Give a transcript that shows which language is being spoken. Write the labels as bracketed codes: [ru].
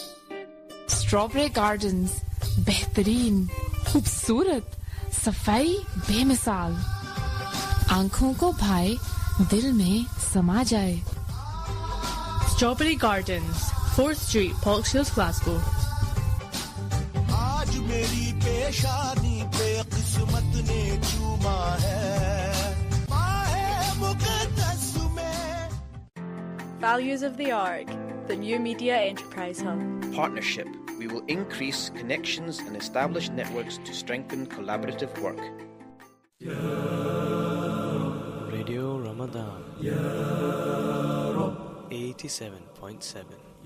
[ur] Strawberry gardens, بہترین، خوبصورت، صفائی بے مثال، آنکھوں کو بھائے، دل میں سما جائے. Strawberry gardens, 4th Street, Polkshields, Glasgow. آج میری پیشانی پہ قسمت نے چوما ہے ماہ مقدس میں. [en] Values of the Ark, the new media enterprise hub. Partnership. We will increase connections and establish networks to strengthen collaborative work. Radio Ramadan 87.7.